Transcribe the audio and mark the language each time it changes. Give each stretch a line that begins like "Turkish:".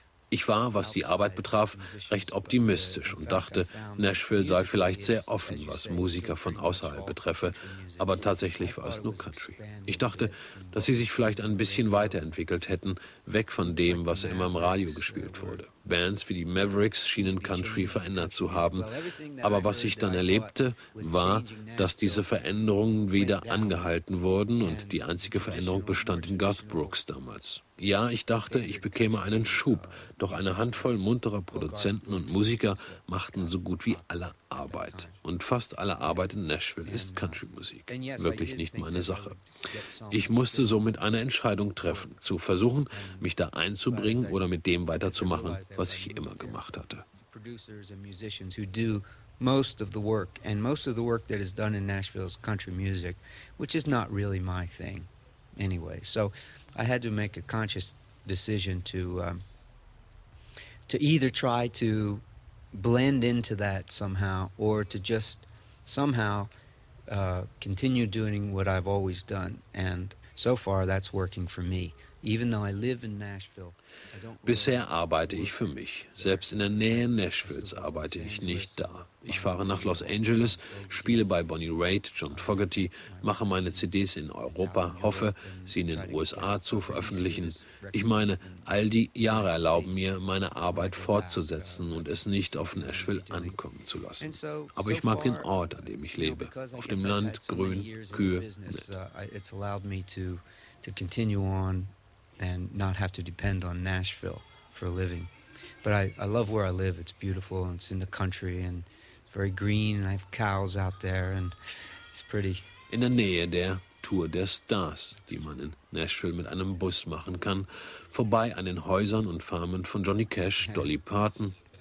German: Ich war, was die Arbeit betraf, recht optimistisch und dachte, Nashville sei vielleicht sehr offen, was Musiker von außerhalb betreffe, aber tatsächlich war es nur Country. Ich dachte, dass sie sich vielleicht ein bisschen weiterentwickelt hätten, weg von dem, was immer im Radio gespielt wurde. Bands wie die Mavericks schienen Country verändert zu haben, aber was ich dann erlebte, war, dass diese Veränderungen wieder angehalten wurden und die einzige Veränderung bestand in Garth Brooks damals. Ja, ich dachte, ich bekäme einen Schub, doch eine Handvoll munterer Produzenten und Musiker machten so gut wie alle Arbeit. Und fast alle Arbeit in Nashville ist Country-Musik. Wirklich nicht meine Sache. Ich musste somit eine Entscheidung treffen, zu versuchen, mich da einzubringen oder mit dem weiterzumachen, was ich immer gemacht hatte.
English: Producers and musicians who do most of the work, and most of the work that is done in Nashville is Country-Music, which is not really my thing. Anyway, so I had to make a conscious decision to either try to blend into that somehow or to just somehow continue doing what I've always done. And so far that's working for me. Even though I live in Nashville, I don't.
German: Bisher arbeite ich für mich. Selbst in der Nähe Nashvilles arbeite ich nicht da. Ich fahre nach Los Angeles, spiele bei Bonnie Raitt, John Fogerty, mache meine CDs in Europa, hoffe, sie in den USA zu veröffentlichen. Ich meine, all die Jahre erlauben mir, meine Arbeit fortzusetzen und es nicht auf Nashville ankommen zu lassen. Aber ich mag den Ort, an dem ich lebe. Auf dem Land, grün, Kühe, nett.
English: And not have to depend on Nashville for a living. But I love where I live. It's beautiful and it's in the country and it's very green and I have cows out there and it's pretty.
German: In der Nähe der Tour der Stars, die man in Nashville mit einem Bus machen kann, vorbei an den Häusern und Farmen von Johnny Cash, Dolly Parton.